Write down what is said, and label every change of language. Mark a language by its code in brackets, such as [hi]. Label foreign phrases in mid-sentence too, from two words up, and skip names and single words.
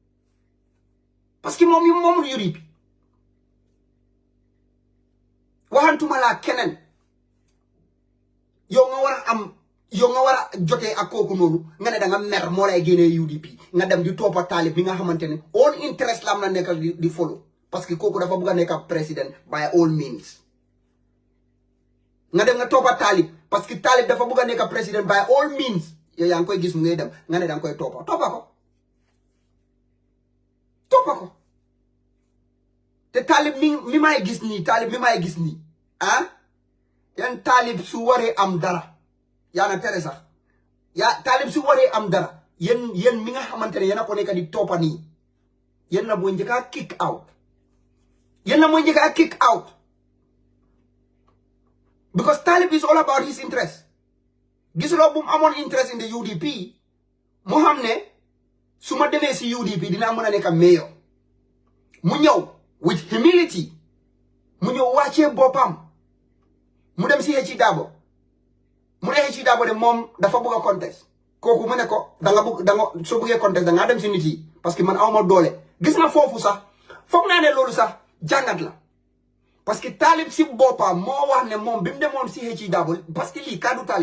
[wo] waxantuma laa keneen yow nga war a jotee ak kooku noonu nga ne da nga mer moo lay génnee UDP nga dem di toppa Talib bi nga xamante ne [en] all interest [wo] la am na nekkal di follow [fr] parce que [wo] kooku dafa bëgg a nekk président [en] by all means [wo] nga dem nga toppa Talib [fr] parce que [wo] Talib dafa bëgg a nekk président [en] by all means [wo] yow yaa ngi koy gis mu ngay dem nga ne da nga koy toppa ko te Talib mi may gis nii yan Talib su waree am dara yaa na tere sax Talib su waree am dara yéen mi nga xamante ne yéen a ko nekk di toppa nii yéen la mooy njëkk a kick out [en] because Talib is all about his interest [wo] gisuloo bu mu amoon [en] interest in the UDP [wo] mu xam ne su ma demee si UDP dinaa mën a nekk mayor mu ñëw [en] with humility [wo] mu ñëw wàccee boppam mu dem si Hecci Darboe mu ne Hecci Darboe de moom dafa bëgg a contest kooku mu ne ko soo bëggee contest dangaa dem si nit yi [fr] parce que [wo] man awma doole gis nga foofu sax foog naa ne loolu sax jàngat la [fr] parce que [wo] Talib si boppam moo wax ne moom bi mu demoon si Hecci Darboe [fr] parce que [wo] lii kaddu Talib